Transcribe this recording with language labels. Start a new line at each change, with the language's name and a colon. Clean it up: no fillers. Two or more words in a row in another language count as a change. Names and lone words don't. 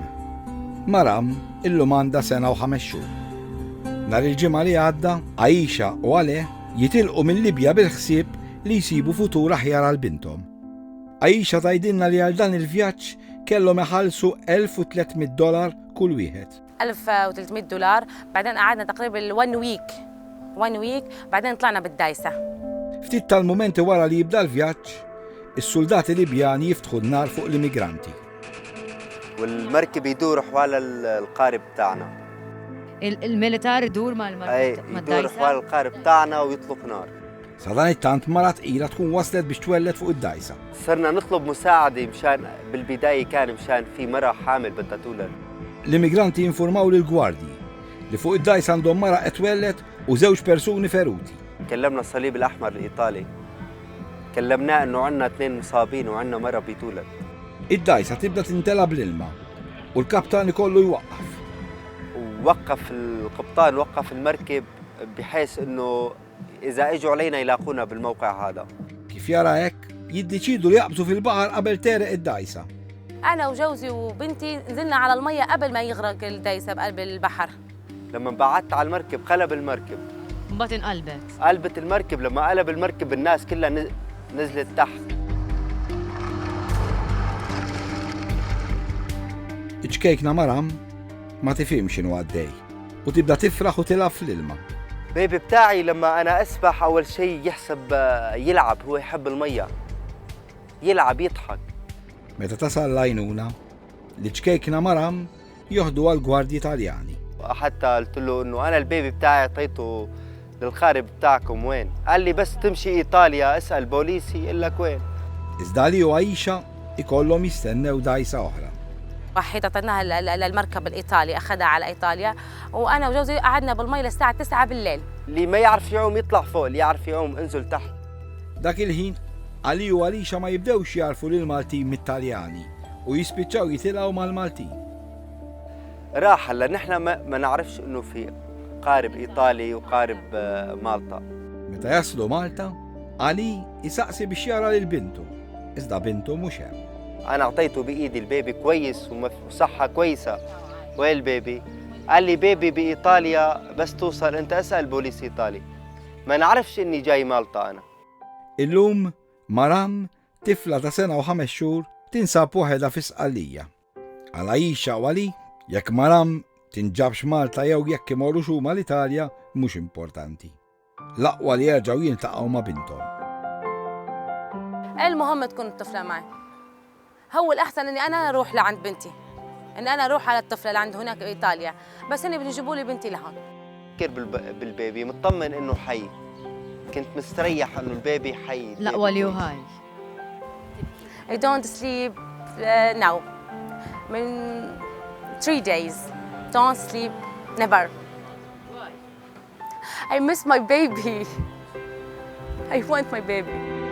Maltese: Maram illum għandha sena u 5 xhur. Nhar il-ġimgħa li għadda, Aisha u Għale jitilqu mill-Libja bil-ħsieb li jsibu futur aħjar għal bintom. Aisha tgħidilna li għal dan il-vjaġġ kellhom iħallsu $1300 kull wieħed.
Arabic: $1300 بعدين قعدنا تقريبا 1 week بعدين طلعنا بالدايسة.
Maltese: Ftit tal-mumenti wara li jibda l-vjaġġ, is-soldati Libjani jiftħu n-nar fuq l-immigranti.
Arabic: والمركب يدور حوالي القارب تاعنا. الميليتار يدور مع المركب يدور حوالي القارب تاعنا ويطلق نار.
Maltese: Sa dan it-tant mara tqila tkun waslet biex twellet fuq id-dajsa.
Arabic: صرنا نطلب مساعدة مشان بالبداية كان مشان في مرة حامل بدها تولد.
Maltese: L-immigranti jinformaw lill-gwardji li fuq id-dajsa għandhom mara qed twellet u żewġ persuni feruti.
Arabic: كلمنا الصليب الأحمر الإيطالي. كلمناه إنه عندنا 2 مصابين وعندنا مرة بتولد.
Maltese: Id-dajsa tibda tintela bl-ilma u l-kaptan ikollu jwaqqaf.
Arabic: ووقف القبطان وقف المركب بحيث إنه إذا إجوا علينا يلاقونا بالموقع هذا.
Maltese: Kif jara hekk, jiddeċidu li jaqbżu fil-baħar qabel tereq id-dajsa.
Arabic: أنا وجوزي وبنتي نزلنا على المية قبل ما يغرق الدايسة بقلب البحر. لما بعدت على المركب قلب المركب.
Maltese: mbagħad inqalbet.
Arabic: قلبت المركب، لما قلب المركب الناس كلها نزلت تحت.
Maltese: Iċkejkna Maram ma tifhimx x'inhu għaddej u tibda tifraħ u tilgħab fl-ilma.
Arabic: بيبي بتاعي لما أنا أسبح أول شيء يحسب يلعب، هو يحب المية، يلعب يضحك.
Maltese: Meta tasal l-għajnuna, li ċkejkna Maram joħdu għall-gwardji Taljani.
Arabic: حتى قلت له إنه أنا البيبي بتاعي أعطيته للخارب بتاعكم وين؟ قال لي بس تمشي إيطاليا اسأل بوليسي يقول لك وين.
Maltese: Iżda li u Aisha ikollhom jistennew dajsa oħra.
Arabic: وحيد اعطيناها للمركب الإيطالي، أخذها على إيطاليا، وأنا وجوزي قعدنا بالمي للساعة 9 بالليل. اللي ما يعرف يعوم يطلع فوق، اللي يعرف يعوم انزل تحت.
Maltese: Dak il-ħin, Ali u Aisha ma jibdewx jarfu lil Maltin mit-Taljani u jispiċċaw jitilgħu mal-Maltin.
Arabic: راح هلا نحن ما نعرفش إنه في قارب إيطالي وقارب مالطا.
Maltese: Meta jaslu Malta, Ali isaqsi biex jara lil bintu. Iżda bintu mhux hemm.
Arabic: أنا أعطيته بإيدي البيبي كويس وصحة كويسة. وين البيبي؟ قال لي بيبي بإيطاليا بس توصل أنت اسأل بوليس إيطالي. ما نعرفش إني جاي مالطا أنا.
Maltese: Illum Maram, tifla ta' sena u 5 xhur, tinsab waħedha fi Sqallija. Għal Aisha u Ali, jekk Maram tinġabx Malta jew jekk imorru huma l-Italja mhux importanti. L-aqwa li jerġgħu jiltaqgħu ma' binthom.
Arabic: المهم تكون الطفلة معي. هو الأحسن إني أنا أروح لعند بنتي، إني أنا أروح على الطفلة اللي عند هناك بإيطاليا، بس إني بدي يجيبوا لي بنتي لهون. فكر بالبيبي مطمن إنه حي. كنت مستريح إنه البيبي حي. لا وليو هاي.
English: I don't sleep now. من 3 days. Don't sleep never. I miss my baby. I want my baby.